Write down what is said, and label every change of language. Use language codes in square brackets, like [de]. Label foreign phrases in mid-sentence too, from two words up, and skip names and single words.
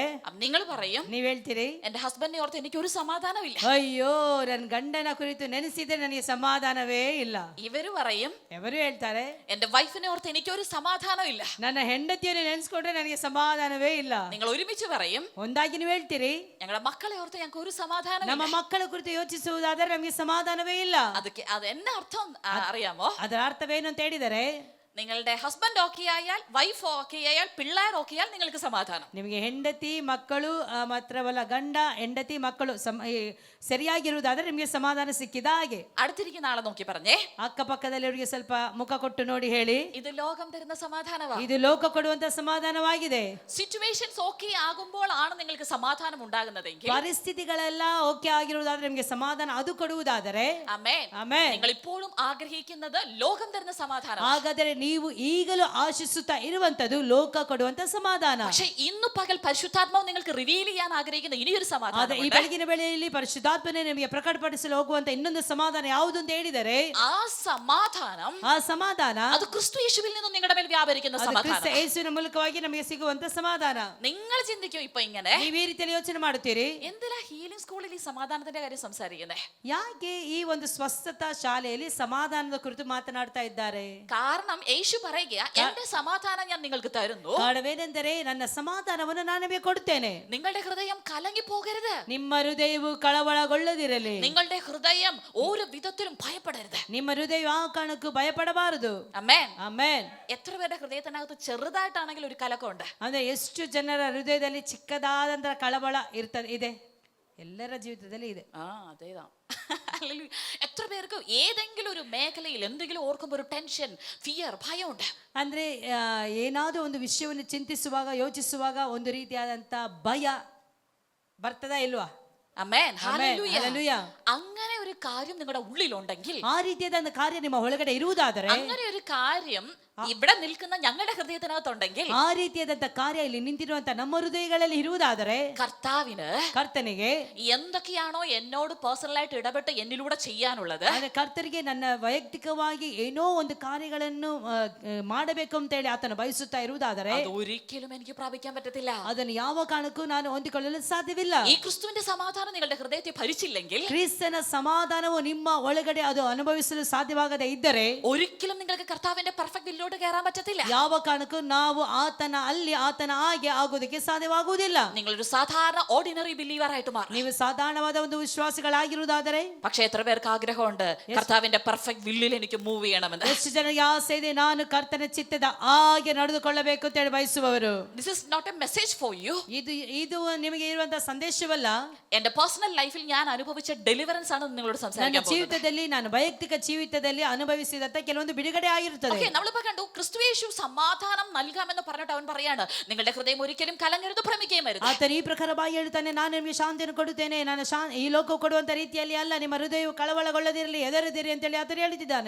[ml] നിങ്ങൾ പറയും, [kn] ನೀವ್ ಹೇಳ್ತೀರಿ, [ml] എന്റെ ഹസ്ബൻഡിനെ ഓർത്ത് എനിക്ക് ഒരു സമാധാനമില്ല. [kn] ಅಯ್ಯೋ, ನನ್ನ ಗಂಡನ ಕುರಿತು ನೆನೆಸಿದ್ರೆ ನನಗೆ ಸಮಾಧಾನವೇ ಇಲ್ಲ. [ml] ഇവര് പറയും, [kn] ಎವರು ಹೇಳ್ತಾರೆ, [ml] എന്റെ വൈഫിനെ ഓർത്ത് എനിക്ക് ഒരു സമാധാനമില്ല. [kn] ನನ್ನ ಹೆಂಡತಿಯನ್ನು ನೆನೆಸ್ಕೊಂಡ್ರೆ ನನಗೆ ಸಮಾಧಾನವೇ ಇಲ್ಲ. [ml] നിങ്ങൾ ഒരുമിച്ച് പറയും, [kn] ಒಂದಾಗಿ ನೀವು ಹೇಳ್ತೀರಿ, [ml] ഞങ്ങളുടെ മക്കളെ ഓർത്ത് ഞങ്ങൾക്ക് ഒരു സമാധാനം. [kn] ನಮ್ಮ ಮಕ್ಕಳ ಕುರಿತು ಯೋಚಿಸುವುದಾದರೆ ನಮಗೆ ಸಮಾಧಾನವೇ ಇಲ್ಲ. [ml] അത് എന്നെ അർത്ഥം അറിയാമോ? [kn] ಅದರ ಅರ್ಥವೇನು ಅಂತ ಹೇಳಿದರೆ, [ml] നിങ്ങളുടെ ഹസ്ബൻഡ് ഓക്കെ ആയാൽ, വൈഫ് ഓക്കെ ആയാൽ, പിള്ളേർ ഓക്കെ ആയാൽ നിങ്ങൾക്ക് സമാധാനം. [kn] ನಿಮಗೆ ಹೆಂಡತಿ ಮಕ್ಕಳು ಮಾತ್ರವಲ್ಲ, ಗಂಡ ಹೆಂಡತಿ ಮಕ್ಕಳು ಸರಿಯಾಗಿರುವುದಾದ್ರೆ ನಿಮಗೆ ಸಮಾಧಾನ ಸಿಕ್ಕಿದ ಹಾಗೆ. [ml] അടുത്തിരിക്കുന്ന ആളെ നോക്കി പറഞ്ഞേ, [kn] ಅಕ್ಕಪಕ್ಕದಲ್ಲಿಯವರಿಗೆ ಸ್ವಲ್ಪ ಮುಖ ಕೊಟ್ಟು ನೋಡಿ ಹೇಳಿ, [ml] ഇത് ലോകം തരുന്ന സമാധാനമാണ്. [kn] ಇದು ಲೋಕ ಕೊಡುವಂತ ಸಮಾಧಾನವಾಗಿದೆ. [ml] സിറ്റുവേഷൻസ് ഓക്കെ ആകുമ്പോൾ ആണ് നിങ്ങൾക്ക് സമാധാനം ഉണ്ടാകുന്നതെങ്കിൽ, [kn] ಪರಿಸ್ಥಿತಿಗಳೆಲ್ಲ ಓಕೆ ಆಗಿರುವುದಾದ್ರೆ ನಿಮಗೆ ಸಮಾಧಾನ ಅದು ಕೊಡುವುದಾದರೆ, [ml] ആമേൻ, [kn] ಆಮೆನ್, [ml] നിങ്ങൾ ഇപ്പോഴും ആഗ്രഹിക്കുന്നത് ലോകം തരുന്ന സമാധാനം. [kn] ಹಾಗಾದರೆ ನೀವು ಈಗಲೂ ಆಶಿಸುತ್ತಾ ಇರುವಂತದ್ದು ಲೋಕ ಕೊಡುವಂತ ಸಮಾಧಾನ. [ml] പക്ഷെ ഇന്ന് പകൽ പരിശുദ്ധാത്മാവ് നിങ്ങൾക്ക് റിവീൽ ചെയ്യാൻ ആഗ്രഹിക്കുന്ന ഇനിയൊരു [kn] ಆದ್ರೆ [ml] സമാധാനം [kn] ಈ ಬೆಳಗಿನ ವೇಳೆಯಲ್ಲಿ ಪರಿಶುದ್ಧಾತ್ಮನೇ ನಿಮಗೆ ಪ್ರಕಟಪಡಿಸಲು ಹೋಗುವಂತ ಇನ್ನೊಂದು ಸಮಾಧಾನ ಯಾವುದು ಅಂತ ಹೇಳಿದರೆ, [ml] ആ സമാധാനം [kn] ಆ ಸಮಾಧಾನ [ml] അത് ക്രിസ്തു യേശുവിൽ നിന്ന് നിങ്ങളുടെ മേൽ വ്യാപരിക്കുന്ന [kn] ಅದು ಕ್ರಿಸ್ತ [ml] സമാധാനം. [kn] ಯೇಸುವಿನ ಮೂಲಕವಾಗಿ ನಮಗೆ ಸಿಗುವಂತ ಸಮಾಧಾನ. [ml] നിങ്ങൾ ചിന്തിക്കും ഇപ്പൊ ഇങ്ങനെ, [kn] ನೀವು ಈ ರೀತಿಯಲ್ಲಿ ಯೋಚನೆ ಮಾಡುತ್ತೀರಿ, [ml] എന്തിനാ ഹീലിംഗ് സ്കൂളിൽ ഈ സമാധാനത്തിന്റെ കാര്യം സംസാരിക്കുന്നത്? [kn] ಯಾಕೆ ಈ ಒಂದು ಸ್ವಸ್ಥತಾ ಶಾಲೆಯಲ್ಲಿ ಸಮಾಧಾನದ ಕುರಿತು ಮಾತನಾಡ್ತಾ ಇದ್ದಾರೆ? [ml] കാരണം യേശു പറയുക, എന്റെ സമാധാനം ഞാൻ നിങ്ങൾക്ക് തരുന്നു, [kn] ಕಾರಣವೇನೆಂದರೆ ನನ್ನ ಸಮಾಧಾನವನ್ನು ನಾನು ನಿಮಗೆ ಕೊಡುತ್ತೇನೆ. [ml] നിങ്ങളുടെ ഹൃദയം കലങ്ങി പോകരുത്, [kn] ನಿಮ್ಮ ಹೃದಯವು ಕಳವಳಗೊಳ್ಳದಿರಲಿ, [ml] നിങ്ങളുടെ ഹൃദയം ഒരു വിധത്തിലും ഭയപ്പെടരുത്. [kn] ನಿಮ್ಮ ಹೃದಯ ಆ ಕಾರಣಕ್ಕೂ ಭಯಪಡಬಾರದು. [ml] അമേൻ. [kn] ಆಮೆನ್. [ml] എത്ര പേരുടെ ഹൃദയത്തിനകത്ത് ചെറുതായിട്ടാണെങ്കിൽ ഒരു കലക്കമുണ്ട്? [kn] ಅಂದ್ರೆ ಎಷ್ಟು ಜನರ ಹೃದಯದಲ್ಲಿ ಚಿಕ್ಕದಾದಂತಹ ಕಳವಳ ಇದೆ? ಎಲ್ಲರ ಜೀವಿತದಲ್ಲಿ ಇದೆ. [ml] ആ അതേതാ. ഹല്ലേലൂയ. എത്ര പേർക്ക് ഏതെങ്കിലും ഒരു മേഖലയിൽ എന്തെങ്കിലും ഓർക്കുമ്പോൾ ഒരു [en] tension, fear, [ml] ഭയമുണ്ട്? [kn] ಅಂದ್ರೆ ಏನಾದರೂ ಒಂದು ವಿಷಯವನ್ನು ಚಿಂತಿಸುವಾಗ, ಯೋಚಿಸುವಾಗ ಒಂದು ರೀತಿಯಾದಂತ ಭಯ ಬರ್ತದಾ ಇಲ್ವಾ? [ml] അമേൻ. ഹല്ലേലൂയ. ഹല്ലേലൂയ. അങ്ങനെ ഒരു കാര്യം നിങ്ങളുടെ ഉള്ളിലുണ്ടെങ്കിൽ, [kn] ಆ ರೀತಿಯಾದ ಕಾರ್ಯ ನಿಮ್ಮ ಒಳಗಡೆ ಇರುವುದಾದರೆ, [ml] അങ്ങനെ ഒരു കാര്യം ഇവിടെ നിൽക്കുന്ന ഞങ്ങളുടെ ഹൃദയത്തിനകത്തുണ്ടെങ്കിൽ, [kn] ಆ ರೀತಿಯಾದಂತ ಕಾರ್ಯ ಇಲ್ಲಿ ನಿಂತಿರುವಂತ ನಮ್ಮ ಹೃದಯಗಳಲ್ಲಿ ಇರುವುದಾದರೆ, [ml] കർത്താവിന് [kn] ಕರ್ತನಿಗೆ [ml] എന്തൊക്കെയാണോ എന്നോട് പേഴ്സണലായിട്ട് ഇടപെട്ട് എന്നിലൂടെ ചെയ്യാനുള്ളത്, [kn] ಅಂದ್ರೆ ಕರ್ತರಿಗೆ ನನ್ನ ವೈಯಕ್ತಿಕವಾಗಿ ಏನೋ ಒಂದು ಕಾರ್ಯಗಳನ್ನು ಮಾಡಬೇಕು ಅಂತ ಹೇಳಿ ಆತನ ಬಯಸುತ್ತಾ ಇರುವುದಾದರೆ, [ml] അത് ഒരിക്കലും എനിക്ക് പ്രാപിക്കാൻ പറ്റത്തില്ല. [kn] ಅದನ್ನು ಯಾವ ಕಾರಣಕ್ಕೂ ನಾನು ಹೊಂದಿಕೊಳ್ಳಲು ಸಾಧ್ಯವಿಲ್ಲ. [ml] ഈ ക്രിസ്തുവിന്റെ സമാധാനം നിങ്ങളുടെ ഹൃദയത്തെ ഭരിച്ചില്ലെങ്കിൽ, [kn] ಕ್ರಿಸ್ತನ ಸಮಾಧಾನವು ನಿಮ್ಮ ಒಳಗಡೆ ಅದು ಅನುಭವಿಸಲು ಸಾಧ್ಯವಾಗದೇ ಇದ್ದರೆ, [ml] ഒരിക്കലും നിങ്ങൾക്ക് കർത്താവിന്റെ [en] perfect will [ml] കയറാൻ പറ്റത്തില്ല. [kn] ಯಾವ ಕಾರಣಕ್ಕೂ ನಾವು ಆತನ ಹಾಗೆ ಆಗೋದಕ್ಕೆ ಸಾಧ್ಯವಾಗುವುದಿಲ್ಲ. [ml] നിങ്ങളൊരു സാധാരണ [en] ordinary believer [ml] ആയിട്ട് മാറും. [kn] ನೀವು ಸಾಧಾರಣವಾದ ಒಂದು ವಿಶ್ವಾಸಿಗಳಾಗಿರುವುದಾದರೆ, [ml] പക്ഷെ എത്ര പേർക്ക് ആഗ്രഹമുണ്ട് കർത്താവിന്റെ [en] perfect will [ml] എനിക്ക് മൂവ് ചെയ്യണമെന്ന്? [kn] ಎಷ್ಟು ಜನರಿಗೆ ಆಸೆ ಇದೆ, ನಾನು ಕರ್ತನ ಚಿತ್ತದ ಹಾಗೆ ನಡೆದುಕೊಳ್ಳಬೇಕು ಅಂತ ಹೇಳಿ ಬಯಸುವವರು. [en] This is not a message for you. [kn] ಇದು ನಿಮಗೆ ಇರುವಂತಹ ಸಂದೇಶವಲ್ಲ. [ml] എന്റെ [en] personal life [ml] ഞാൻ അനുഭവിച്ച ഡെലിവറൻസ് ആണ് നിങ്ങളോട് [kn] ನನ್ನ [ml] സംസാരിക്കാൻ പോകുന്നത്. [kn] ಜೀವಿತದಲ್ಲಿ, ನಾನು ವೈಯಕ್ತಿಕ ಜೀವಿತದಲ್ಲಿ ಅನುಭವಿಸಿದಂತ ಕೆಲವೊಂದು ಬಿಡುಗಡೆ ಆಗಿರುತ್ತದೆ. [ml] ഓക്കേ, നമ്മളിപ്പോ കണ്ടു ക്രിസ്തു യേശു സമാധാനം നൽകാമെന്ന് പറഞ്ഞിട്ട് അവൻ പറയാണ്, നിങ്ങളുടെ ഹൃദയം ഒരിക്കലും കലങ്ങരുത്, ഭ്രമിക്കുകയും വരുത്. [kn] ಆತನ ಈ ಪ್ರಕಾರವಾಗಿ ಹೇಳ್ತಾನೆ, ನಾನು ನಿಮಗೆ ಶಾಂತಿಯನ್ನು ಕೊಡುತ್ತೇನೆ, ನಾನು ಈ ಲೋಕ ಕೊಡುವಂತ ರೀತಿಯಲ್ಲಿ ಅಲ್ಲ, ನಿಮ್ಮ ಹೃದಯವು ಕಳವಳಗೊಳ್ಳದಿರಲಿ, ಎದರದಿರಿ ಅಂತ ಹೇಳಿ ಆತನು ಹೇಳಿದ್ದಾನೆ.